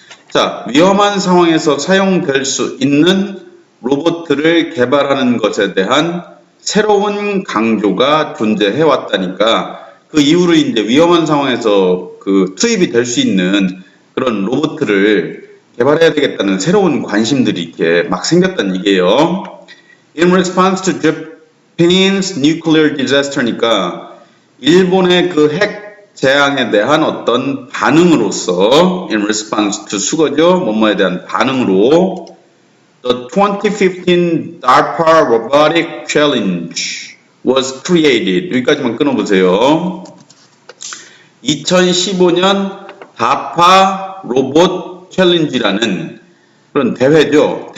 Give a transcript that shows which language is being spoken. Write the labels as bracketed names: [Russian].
[Korean] 자, 위험한 상황에서 사용될 수 있는 로봇을 개발하는 것에 대한 새로운 강조가 존재해 왔다니까 그 이후로 이제 위험한 상황에서 그 투입이 될 수 있는 그런 로봇을 개발해야 되겠다는 새로운 관심들이 이렇게 막 생겼다는 얘기예요. [English] In response to Japan's nuclear disaster [Korean] 니까 일본의 그 핵 재앙에 대한 어떤 반응으로서 in response to 수거죠. 뭐뭐에 대한 반응으로 [English] The 2015 DARPA Robotic Challenge was created. [Korean] 여기까지만 끊어보세요. 2015년 DARPA 로봇 챌린지라는 그런 대회죠.